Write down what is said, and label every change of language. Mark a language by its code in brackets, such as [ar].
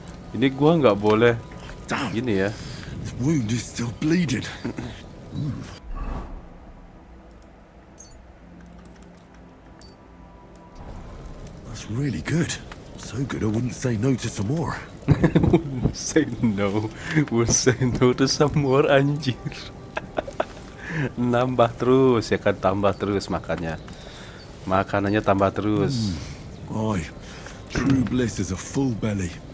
[id] Ini gua nggak boleh gini ya. [en] The wound is still bleeding. That's really good. So good I wouldn't say no to some more. Wouldn't say no. Wouldn't say no to some more, anjir. [id] Nambah terus ya kan, tambah terus makannya. Makanannya tambah terus. [en] Aye, true bliss is a full belly.